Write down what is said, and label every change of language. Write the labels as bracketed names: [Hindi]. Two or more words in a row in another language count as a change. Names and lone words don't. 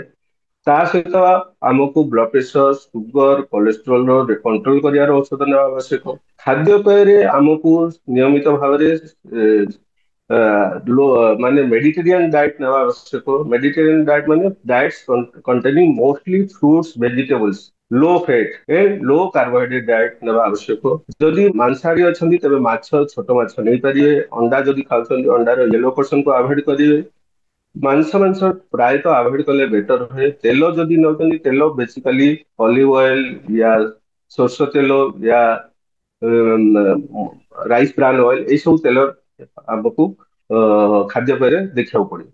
[Odia] ତା ସହିତ ଆମକୁ [English] blood pressure sugar cholesterol control [Odia] କରିବାର ଔଷଧ ନେବା ଆବଶ୍ୟକ। ଖାଦ୍ୟପେୟରେ ଆମକୁ ନିୟମିତ ଭାବରେ ମାନେ [English] Mediterranean diet [Odia] ନେବା ଆବଶ୍ୟକ। [English] Mediterranean diet ମାନେ ଡାଏଟ containing mostly fruits vegetables low fat and low carbohydrate diet [Odia] ନେବା ଆବଶ୍ୟକ। ଯଦି ମାଂସାହାରୀ ଅଛନ୍ତି ତେବେ ମାଛ ଛୋଟ ମାଛ ନେଇପାରିବେ। ଅଣ୍ଡା ଯଦି ଖାଉଛନ୍ତି ଅଣ୍ଡାର [English] yellow portionku avoid [Odia] କରିବେ। ମାଂସ ପ୍ରାୟତଃ ଆଭଏଡ କଲେ ବେଟର ହୁଏ। ତେଲ ଯଦି ନେଉଛନ୍ତି ତେଲ ବେସିକାଲି [English] olive oil [Odia] ୟା ସୋରିଷ ତେଲ ୟା [English] rice bran oil [Odia] ଏଇ ସବୁ ତେଲ ଆମକୁ ଖାଦ୍ୟପେୟରେ ଦେଖିବାକୁ ପଡିବ।